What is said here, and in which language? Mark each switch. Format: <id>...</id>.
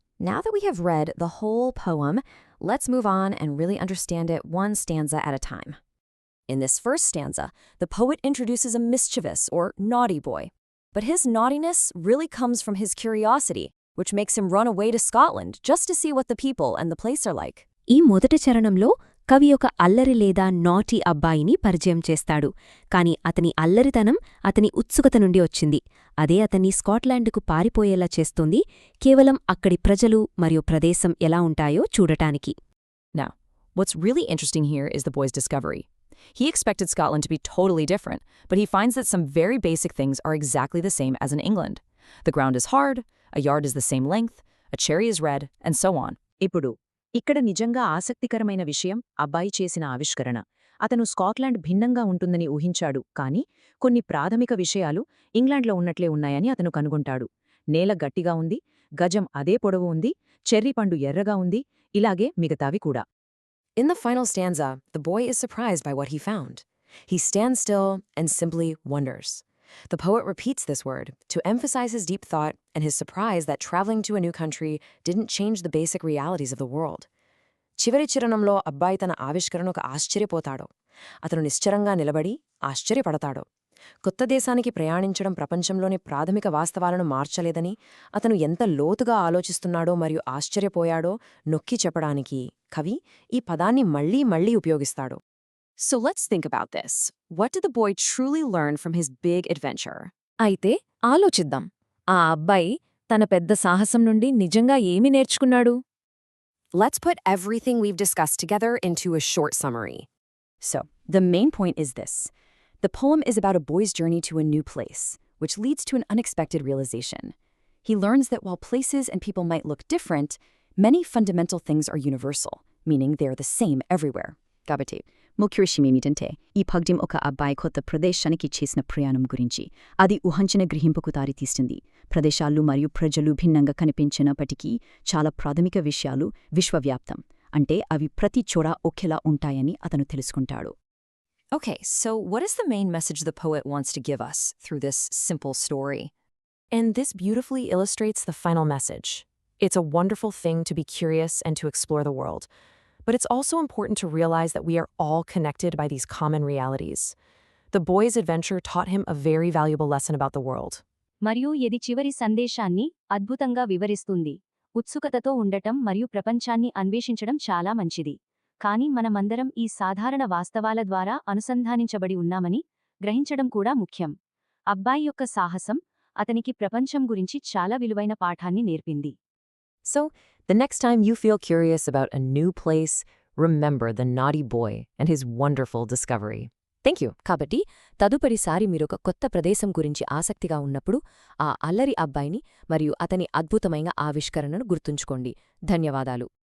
<en>Now that we have read the whole poem, let's move on and really understand it one stanza at a time. In this first stanza, the poet introduces a mischievous or naughty boy. But his naughtiness really comes from his curiosity, which makes him run away to Scotland just to see what the people and the place are like.</en> <te>ఈ మొదటి చరణంలో కవి ఒక అల్లరి లేదా naughty అబ్బాయిని పరిచయం చేస్తాడు. కాని అతని అల్లరితనం అతని ఉత్సుకత నుండి వచ్చింది. అదే అతన్ని స్కాట్లాండ్కు పారిపోయేలా చేస్తోంది, కేవలం అక్కడి ప్రజలు మరియు ప్రదేశం ఎలా ఉంటాయో చూడటానికి.</te> <en>Now, what's really interesting here is the boy's discovery. He expected Scotland to be totally different, but he finds that some very basic things are exactly the same as in England. The ground is hard, a yard is the same length, a cherry is red, and so on.</en> <te>ఇప్పుడు ఇక్కడ నిజంగా ఆసక్తికరమైన విషయం అబ్బాయి చేసిన ఆవిష్కరణ. అతను Scotland భిన్నంగా ఉంటుందని ఊహించాడు, కాని కొన్ని ప్రాథమిక విషయాలు ఇంగ్లాండ్లో ఉన్నట్లే ఉన్నాయని అతను కనుగొంటాడు. నేల గట్టిగా ఉంది, గజం అదే పొడవు ఉంది, చెర్రీ పండు ఎర్రగా ఉంది, ఇలాగే మిగతావి కూడా.</te> <en>In the final stanza, the boy is surprised by what he found. He stands still and simply wonders. The poet repeats this word to emphasize his deep thought and his surprise that traveling to a new country didn't change the basic realities of the world.</en> <te>చివరి చరణంలో అబ్బాయి తన ఆవిష్కరణకు ఆశ్చర్యపోతాడు. అతను నిశ్చరంగా నిలబడి ఆశ్చర్యపడతాడు. కొత్త దేశానికి ప్రయాణించడం ప్రపంచంలోని ప్రాథమిక వాస్తవాలను మార్చలేదని, అతను ఎంత లోతుగా ఆలోచిస్తున్నాడో మరియు ఆశ్చర్యపోయాడో నొక్కి చెప్పడానికి కవి ఈ పదాన్ని మళ్లీ మళ్లీ ఉపయోగిస్తాడు.</te> <en>So let's think about this. What did the boy truly learn from his big adventure?</en> <te>అయితే ఆలోచిద్దాం. ఆ అబ్బాయి తన పెద్ద సాహసం నుండి నిజంగా ఏమి నేర్చుకున్నాడు?</te> <en>Let's put everything we've discussed together into a short summary. So, the main point is this. The poem is about a boy's journey to a new place, which leads to an unexpected realization. He learns that while places and people might look different, many fundamental things are universal, meaning they are the same everywhere.</en> <te>కాబట్టి ముఖ్య విషయం ఏమిటంటే ఈ పద్యం ఒక అబ్బాయి కొత్త ప్రదేశానికి చేసిన ప్రయాణం గురించి. అది ఊహించిన గ్రహింపుకు దారితీస్తుంది. ప్రదేశాలు మరియు ప్రజలు భిన్నంగా కనిపించినప్పటికీ చాలా ప్రాథమిక విషయాలు విశ్వవ్యాప్తం, అంటే అవి ప్రతి చోట ఒకేలా ఉంటాయని అతను తెలుసుకుంటాడు.</te> <en>Okay, so what is the main message the poet wants to give us through this simple story? And this beautifully illustrates the final message. It's a wonderful thing to be curious and to explore the world. But it's also important to realize that we are all connected by these common realities. The boy's adventure taught him a very valuable lesson about the world.</en> <te>మరియు ఇది చివరి సందేశాన్ని అద్భుతంగా వివరిస్తుంది. ఉత్సుకతతో ఉండటం మరియు ప్రపంచాన్ని అన్వేషించడం చాలా మంచిది. కానీ మనమందరం ఈ సాధారణ వాస్తవాల ద్వారా అనుసంధానించబడి ఉన్నామని గ్రహించడం కూడా ముఖ్యం. అబ్బాయి యొక్క సాహసం అతనికి ప్రపంచం గురించి చాలా విలువైన పాఠాన్ని నేర్పింది.</te> <en>So, the next time you feel curious about a new place, remember the naughty boy and his wonderful discovery. Thank you.</en> <te>కాబట్టి తదుపరిసారి మీరొక కొత్త ప్రదేశం గురించి ఆసక్తిగా ఉన్నప్పుడు ఆ అల్లరి అబ్బాయిని మరియు అతని అద్భుతమైన ఆవిష్కరణను గుర్తుంచుకోండి. ధన్యవాదాలు.</te>